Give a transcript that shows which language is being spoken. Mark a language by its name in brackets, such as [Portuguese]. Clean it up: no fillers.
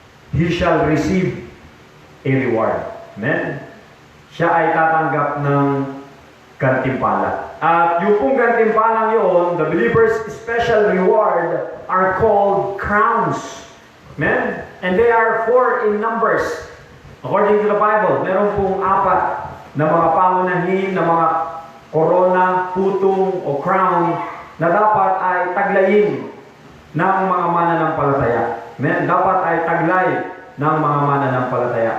[English] He shall receive a reward. Amen? [Filipino] Siya ay tatanggap ng gantimpala. At yung pong gantimpalang yun, [English] the believer's special reward are called crowns. Amen? And they are 4 in numbers. According to the Bible, [Filipino] meron pong 4 na mga pangunahin, na mga corona, putong o crown na dapat ay taglayin ng mga mananampalataya. Amen? Dapat ay taglay ng mga mananampalataya.